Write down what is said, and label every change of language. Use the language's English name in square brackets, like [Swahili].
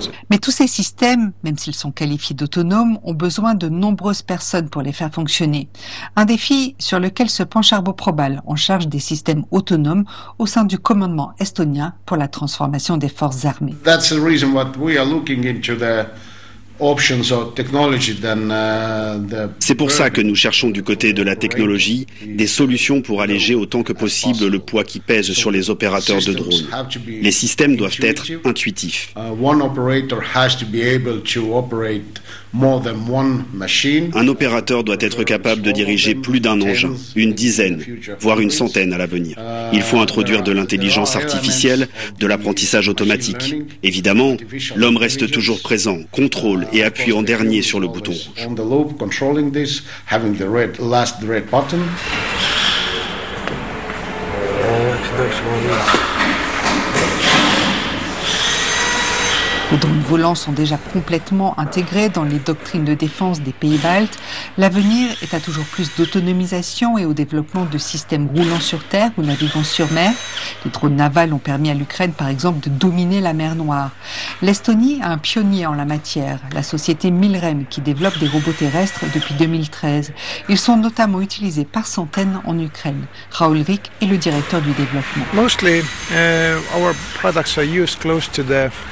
[French] Mais tous ces systèmes, même s'ils sont qualifiés d'autonomes, ont besoin de nombreuses personnes pour les faire fonctionner. Un défi sur lequel se penche Arbo Probal, en charge des systèmes autonomes au sein du commandement estonien pour la transformation des forces armées. [English] That's the reason what we are looking into the options or technology than the. [French] C'est pour ça que nous cherchons du côté de la technologie des solutions pour alléger autant que possible le poids qui pèse sur les opérateurs de drones. Les systèmes doivent être intuitifs. [English] One operator has to be able to operate more than one machine. [French] Un opérateur doit être capable de diriger plus d'un engin, une dizaine, voire une centaine à l'avenir. Il faut introduire de l'intelligence artificielle, de l'apprentissage automatique. Évidemment, l'homme reste toujours présent, contrôle et appuie en dernier sur le bouton rouge. Les drones volants sont déjà complètement intégrés dans les doctrines de défense des pays baltes. L'avenir est à toujours plus d'autonomisation et au développement de systèmes roulant sur terre ou naviguant sur mer. Les drones navals ont permis à l'Ukraine, par exemple, de dominer la mer Noire. L'Estonie a un pionnier en la matière, la société Milrem, qui développe des robots terrestres depuis 2013. Ils sont notamment utilisés par centaines en Ukraine. Raoul Rick est le directeur du développement. [English] Mostly, our products are used close to the.